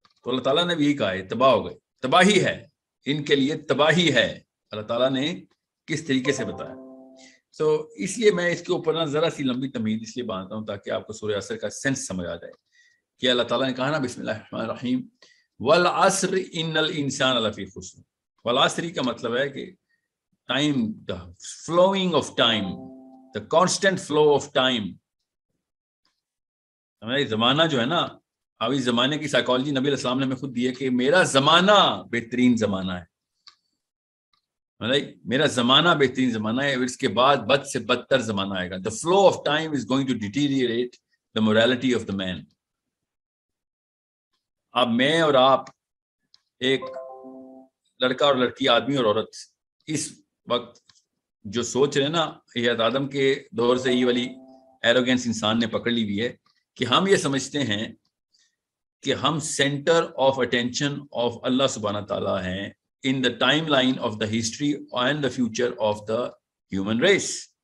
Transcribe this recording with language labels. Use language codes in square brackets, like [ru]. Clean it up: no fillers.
[ur] تو اللہ تعالیٰ نے بھی یہی کہا ہے تباہ ہو گئے, تباہی ہے ان کے لیے, تباہی ہے. اللہ تعالیٰ نے کس طریقے سے بتایا. تو اس لیے میں اس کے اوپر نا ذرا سی لمبی تمہید اس لیے باندھتا ہوں تاکہ آپ کو سورہ عصر کا سینس سمجھ آ جائے کہ اللہ تعالیٰ نے کہا نا [ar] بسم اللہ الرحمن الرحیم والعصر ان الانسان لفی خسر. [ur] والعصر کا مطلب ہے کہ time, [en] the flowing of time, the constant flow of time. [ur] ہمارا زمانہ جو ہے نا, ابھی زمانے کی سائیکالوجی نبی علیہ السلام نے ہمیں خود دی ہے کہ میرا زمانہ بہترین زمانہ ہے, میرا زمانہ بہترین زمانہ ہے, اس کے بعد بد سے بدتر زمانہ آئے گا. [en] The flow of time is going to deteriorate the morality of the man. [ur] اب میں اور آپ, ایک لڑکا اور لڑکی, آدمی اور عورت, اس وقت جو سوچ رہے ہیں نا, حضرت آدم کے دور سے یہ والی ایروگینس انسان نے پکڑ لی ہوئی ہے کہ ہم یہ سمجھتے ہیں کہ ہم [en] centre of attention of [ur] اللہ سبحانہ تعالیٰ ہیں [en] in the timeline of the history and the future of the human race.